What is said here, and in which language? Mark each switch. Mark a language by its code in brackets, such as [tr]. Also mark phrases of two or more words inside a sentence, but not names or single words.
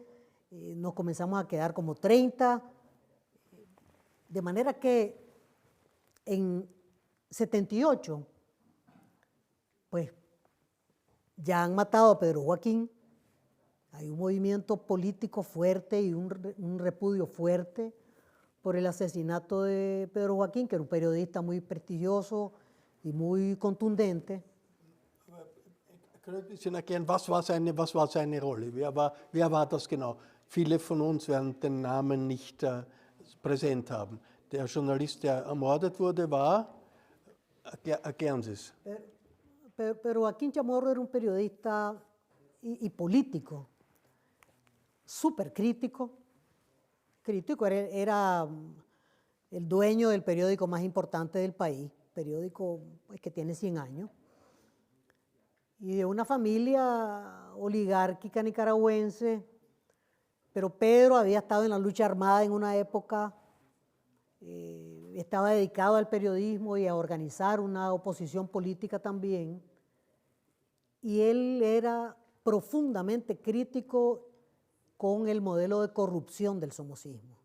[es] nos comenzamos a quedar como 30, de manera que en 78, pues ya han matado a Pedro Joaquín, hay un movimiento político fuerte y un repudio fuerte por el asesinato de Pedro Joaquín, que era un periodista muy prestigioso y muy contundente. [de] Können Sie ein bisschen erklären, was war seine Rolle? Wer war das genau? Viele von uns werden den Namen nicht präsent haben. Der Journalist, der ermordet wurde, war, erklären Sie es. [es] Pero Joaquín Chamorro era un periodista y político, súper crítico, era el dueño del periódico más importante del país, periódico pues, que tiene 100 años, y de una familia oligárquica nicaragüense, pero Pedro había estado en la lucha armada en una época, estaba dedicado al periodismo y a organizar una oposición política también, y él era profundamente crítico con el modelo de corrupción del somocismo.